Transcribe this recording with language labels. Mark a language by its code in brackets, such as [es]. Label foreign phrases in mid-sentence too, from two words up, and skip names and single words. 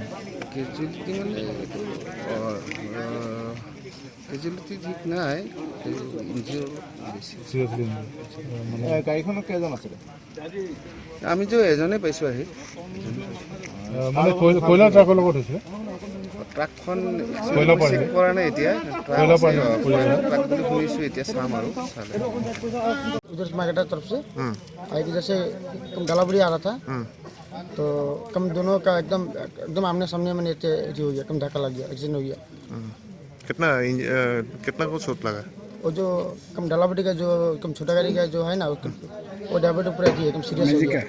[as] কেজুৱেলিটি মানে এইটো কেজুৱেলিটি ঠিক নাই, ইনজিঅ'ৰ বেছি। মানে গাড়ীখনত কেইজন আছিলে? আমিতো এজনেই পাইছোঁ আহি। মানে কয়লা ট্ৰাকৰ লগত হৈছিলে? ট্ৰাকখন চেক কৰা নাই এতিয়া। ট্ৰাক বুলি শুনিছোঁ, এতিয়া চাম আৰু চালে। [hi] उधर मार्केट तरफ से आई थी, जैसे गलाबड़ी आ रहा था तो कम दोनों का एकदम आमने सामने में हो गया, कम धक्का लग गया, एक्सीडेंट हो गया। कितना को चोट लगा? वो जो कम डालाबड़ी का जो कम छोटा गाड़ी का जो है ना वो ड्राइवर तो पूरा एकदम सीरियस हो गया।